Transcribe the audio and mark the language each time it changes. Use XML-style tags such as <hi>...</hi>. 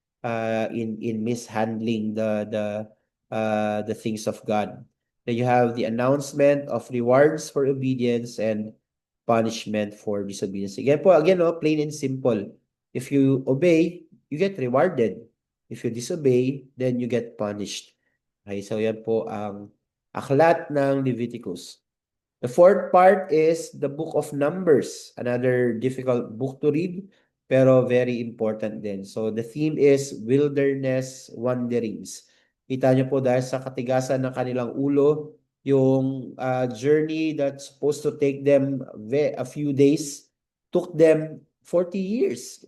<en>in mishandling the things of God. Then you have the announcement of rewards for obedience and punishment for disobedience. Again, no, plain and simple. If you obey, you get rewarded. If you disobey, then you get punished.</en> <tl>Okay, so yan po ang aklat ng Leviticus.</tl> <en>The fourth part is the Book of Numbers, another difficult book to read,</en> <tl>pero</tl> <en>very important din. So the theme is wilderness wanderings.</en> <tl>Kita niyo po dahil sa katigasan ng kanilang ulo, yung</tl> <en>journey that's supposed to take them a few days took them 40 years.</en>